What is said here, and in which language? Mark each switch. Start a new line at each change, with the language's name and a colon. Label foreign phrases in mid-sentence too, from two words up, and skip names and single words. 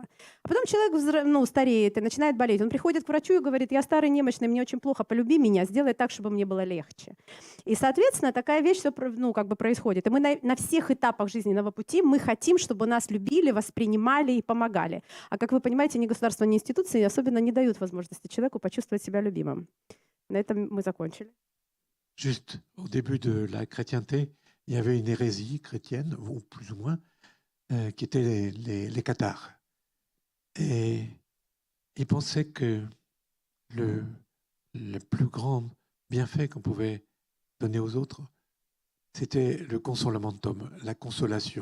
Russian: А потом человек, ну, стареет и начинает болеть. Он приходит к врачу и говорит, я старый, немощный, мне очень плохо, полюби меня, сделай так, чтобы мне было легче. И, соответственно, такая вещь, ну, как бы происходит. И мы на всех этапах жизненного пути мы хотим, чтобы нас любили, воспринимали и помогали. А как вы понимаете, ни государство, ни институции особенно не дают возможности человеку почувствовать себя любимым. На этом мы закончили.
French: Juste au début de la chrétienté, il y avait une hérésie chrétienne, ou plus ou moins, qui était les cathares. Et ils pensaient que le plus grand bienfait qu'on pouvait donner aux autres, c'était le consolamentum, la consolation.